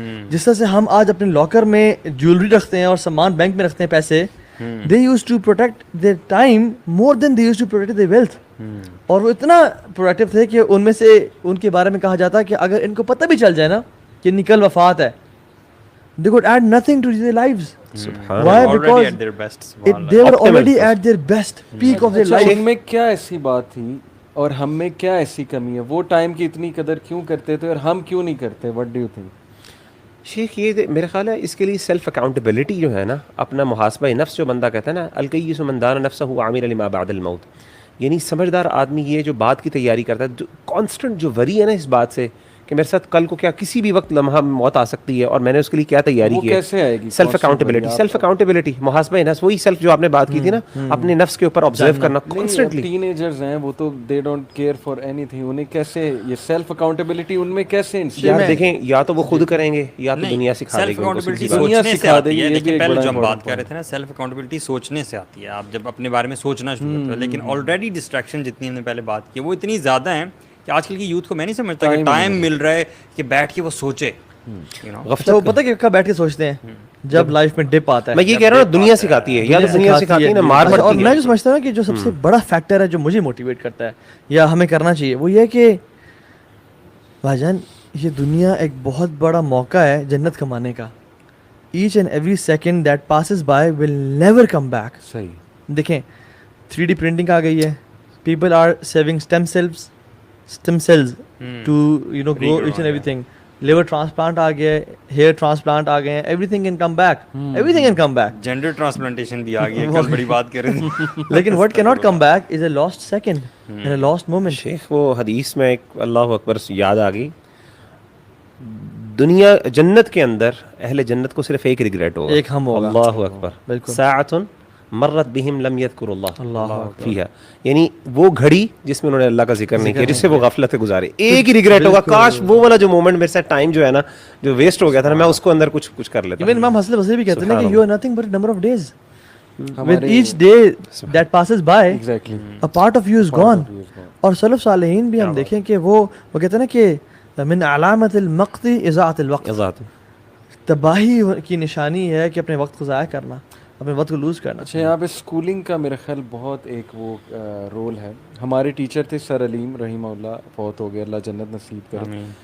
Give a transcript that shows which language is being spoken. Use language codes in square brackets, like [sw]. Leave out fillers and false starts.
[ur] جس طرح سے ہم آج اپنے لاکر میں جیولری رکھتے ہیں اور سامان بینک میں رکھتے ہیں پیسے, [en] They used to protect their time more than they used to protect their wealth. [ur] اور وہ اتنا پروڈکٹیو تھے کہ ان میں سے ان کے بارے میں کہا جاتا ہے کہ اگر ان کو پتہ بھی چل جائے نا کہ نکل وفات ہے, [en] they could add nothing to their lives. Why? Because they were already at their best peak of their life. [ur] ان میں کیا ایسی بات تھی اور ہم میں کیا ایسی کمی ہے؟ وہ ٹائم کی اتنی قدر کیوں کرتے تھے اور ہم کیوں نہیں کرتے؟ [en] what do you think? [ur] شیخ یہ میرا خیال ہے اس کے لیے سیلف اکاؤنٹیبلٹی جو ہے نا, اپنا محاسبہ نفس جو بندہ کہتا ہے نا, [ar] الکیس من دان نفسہ عاملا لما بعد الموت, [ur] یعنی سمجھدار آدمی یہ جو بات کی تیاری کرتا ہے, کانسٹنٹ جو وری ہے نا اس بات سے کہ میرے ساتھ کل کو کیا کسی بھی وقت لمحہ موت آ سکتی ہے اور میں نے اس کے لیے کیا تیاری کی ہے. سیلف اکاؤنٹیبلٹی, محاسبہ نفس, وہی سیلف جو آپ نے بات کی تھی نا, اپنے نفس کے اوپر آبزرو کرنا کانسٹنٹلی. ٹین ایجرز ہیں وہ تو [en] they don't care for any thing, [ur] انہیں کیسے یہ سیلف اکاؤنٹیبلٹی ان میں کیسے؟ یار دیکھیں, یا تو وہ خود کریں گے یا تو دنیا سکھا دے گی. دنیا سکھا دے گی. لیکن پہلے جو ہم بات کر رہے تھے نا, سیلف اکاؤنٹیبلٹی سوچنے سے آتی ہے. آپ جب اپنے بارے میں سوچنا شروع کرتے ہو, لیکن آلریڈی ڈسٹریکشن جتنی ہم نے پہلے بات کی وہ اتنی زیادہ ہیں کہ آج کل کی یوتھ کو میں نہیں سمجھتا کہ ٹائم مل رہا ہے کہ بیٹھ کے وہ سوچے. وہ پتہ کہ کب بیٹھ کے سوچتے ہیں جب لائف میں ڈپ آتا ہے. میں یہ کہہ رہا ہوں دنیا سکھاتی ہے, یا تو دنیا سکھاتی ہے نا مار پڑتی ہے. اور میں جو سمجھتا ہوں کہ جو سب سے بڑا فیکٹر ہے جو مجھے موٹیویٹ کرتا ہے یا ہمیں کرنا چاہیے, وہ یہ کہ بھائی جان یہ دنیا ایک بہت بڑا موقع ہے جنت کمانے کا. [en] Each and every second that passes by will never come back. [ur] صحیح دیکھیں 3D پرنٹنگ آ گئی ہے, [en] people are saving stem cells to grow each and everything. liver transplant [ur] آ گیا ہے, [en] hair transplant [ur] آ گئے ہیں, [en] everything can come back. Everything can come back. [ur] Gender transplantation بھی آ گئی ہے, کل بڑی بات کر رہے تھے. [en] لیکن what cannot come back is a lost second and a lost moment. [ur] شیخ وہ حدیث میں ایک اللہ اکبر یاد آ گئی, دنیا جنت کے اندر اہل جنت کو صرف ایک ریگریٹ ہوگا, ایک ہم ہوگا. اللہ اکبر. [ar] ساعۃ مرت بہم لم یذکر اللہ فیہا, [ur] یعنی وہ گھڑی جس میں انہوں نے اللہ کا ذکر نہیں کیا, جس سے وہ غفلت گزارے. ایک ہی ریگریٹ ہوگا, کاش وہ والا جو مومنٹ میرے ساتھ ٹائم جو ہے نا جو ویسٹ ہو گیا تھا نا, میں اس کو اندر کچھ کر لیتا. ایون امام حسن بصری بھی کہتے ہیں کہ [en] you are nothing but a number of days. With each day that passes by, a part of you is gone. [ur] اور سلف صالحین بھی ہم دیکھیں کہ وہ کہتے ہیں نا کہ [ar] من علامت المقت اضاعت الوقت, [ur] تباہی کی نشانی ہے کہ اپنے وقت کو ضائع کرنا, اپنے وقت کو لوز کرنا. اچھا یہاں پہ اسکولنگ کا میرا خیال بہت ایک وہ رول ہے. ہمارے ٹیچر تھے سر علیم رحمہ اللہ, فوت ہو گئے, اللہ جنت نصیب کرے.